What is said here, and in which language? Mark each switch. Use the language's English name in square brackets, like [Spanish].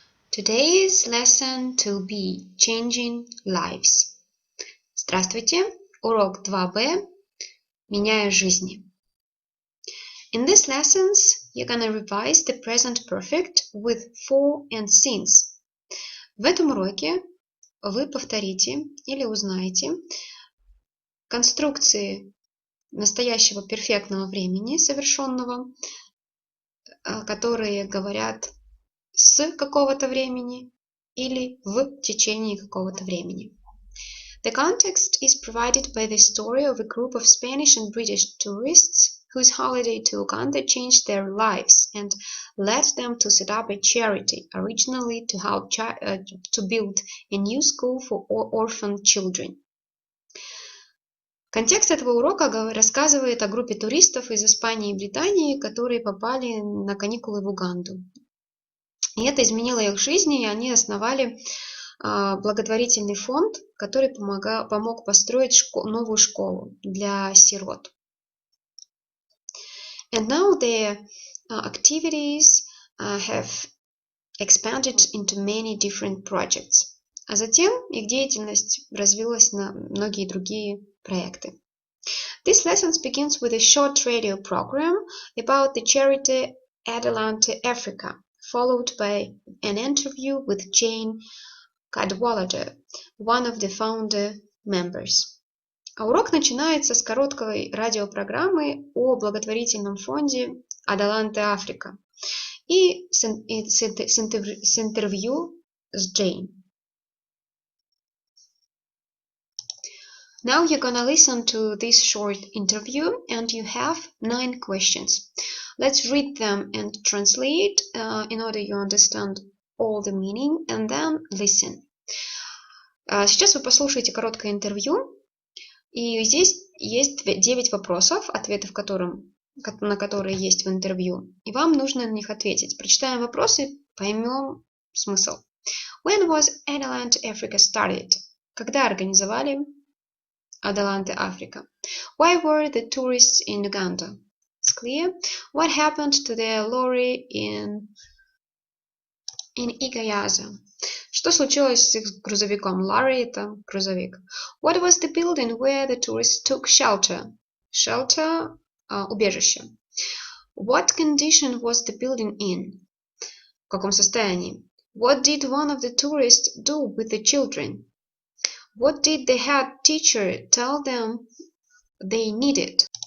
[English] Today's lesson to be changing lives. [Russian] Здравствуйте! Урок 2b. Меняя жизни. [English] In these lessons, you're gonna revise the present perfect with for and since. [Russian] В этом уроке вы повторите или узнаете конструкции настоящего перфектного времени совершенного, которые говорят с какого-то времени или в течение какого-то времени. [English] The context is provided by the story of a group of Spanish and British tourists whose holiday to Uganda changed their lives and led them to set up a charity, originally to help to build a new school for orphan children. [Russian] Контекст этого урока рассказывает о группе туристов из Испании и Британии, которые попали на каникулы в Уганду. И это изменило их жизни, и они основали благотворительный фонд, который помог построить новую школу для сирот. [English] And now their activities have expanded into many different projects. [Russian] А затем их деятельность развилась на многие другие проекты. [English] This lesson begins with a short radio program about the charity Adelante Africa, followed by an interview with Jane Cadwallader, one of the founder members. [Russian] А урок начинается с короткой радиопрограммы о благотворительном фонде Adelante Africa и с интервью с Jane. [English] Now you're gonna listen to this short interview and you have 9 questions. Let's read them and translate in order you understand all the meaning and then listen. [Russian] Сейчас вы послушаете короткое интервью, и здесь есть 9 вопросов, ответов на которые есть в интервью, и вам нужно на них ответить. Прочитаем вопросы, поймем смысл. [English] When was Adelante Africa started? [Russian] Когда организовали Adelante Africa? [English] Why were the tourists in Uganda? It's clear. What happened to the lorry in Igayaza? [Russian] Что случилось с их грузовиком? Lorry – это грузовик. [English] What was the building where the tourists took shelter? Shelter – убежище. What condition was the building in? [Russian] В каком состоянии? [English] What did one of the tourists do with the children? What did the head teacher tell them they needed?